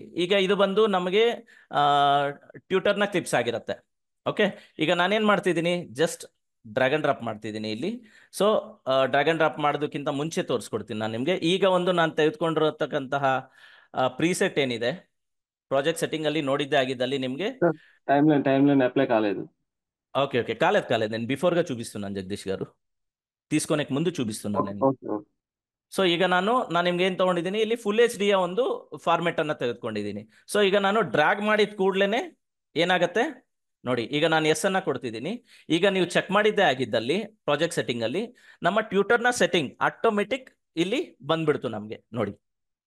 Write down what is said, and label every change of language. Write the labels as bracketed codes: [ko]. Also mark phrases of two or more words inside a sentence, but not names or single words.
[kn] ಈಗ ಇದು ಬಂದು ನಮಗೆ ಟ್ಯೂಟರ್ನ ಕ್ಲಿಪ್ಸ್ ಆಗಿರುತ್ತೆ. ಓಕೆ, ಈಗ ನಾನೇನ್ ಮಾಡ್ತಿದ್ದೀನಿ, [en] just drag and drop [kn] ಮಾಡ್ತಿದ್ದೀನಿ ಇಲ್ಲಿ. ಸೊ [en] drag and drop [kn] ಮಾಡೋದಕ್ಕಿಂತ ಮುಂಚೆ ತೋರಿಸ್ಕೊಡ್ತೀನಿ ನಾನು ನಿಮಗೆ. ಈಗ ಒಂದು ನಾನು ತೆಗೆದುಕೊಂಡಿರತಕ್ಕಂತಹ ಪ್ರೀಸೆಟ್ ಏನಿದೆ, [en] project setting [kn] ಅಲ್ಲಿ ನೋಡಿದ್ದೇ ಆಗಿದ್ದಲ್ಲಿ ನಿಮಗೆ [en] timeline apply [te] కాలేదు. ఓకే కాలేదు నేను బిఫోర్గా చూపిస్తున్నాను జగదీష్ గారు, తీసుకొనేకి ముందు చూపిస్తున్నాను నేను. [kn] ಸೊ ಈಗ ನಾನು ನಿಮ್ಗೆ ಏನ್ ತಗೊಂಡಿದ್ದೀನಿ, ಇಲ್ಲಿ [en] full HD [kn] ಒಂದು ಫಾರ್ಮೆಟ್ ಅನ್ನ ತೆಗೆದುಕೊಂಡಿದ್ದೀನಿ. ಸೊ ಈಗ ನಾನು ಡ್ರ್ಯಾಗ್ ಮಾಡಿದ ಕೂಡ್ಲೇನೆ ಏನಾಗತ್ತೆ ನೋಡಿ, ಈಗ ನಾನು ಎಸ್ ಅನ್ನ ಕೊಡ್ತಿದ್ದೀನಿ. ಈಗ ನೀವು ಚೆಕ್ ಮಾಡಿದ್ದೇ ಆಗಿದ್ದಲ್ಲಿ [en] project setting [kn] ಅಲ್ಲಿ ನಮ್ಮ ಟ್ಯೂಟರ್ನ ಸೆಟ್ಟಿಂಗ್ ಆಟೋಮೆಟಿಕ್ ಇಲ್ಲಿ ಬಂದ್ಬಿಡ್ತು ನಮ್ಗೆ ನೋಡಿ.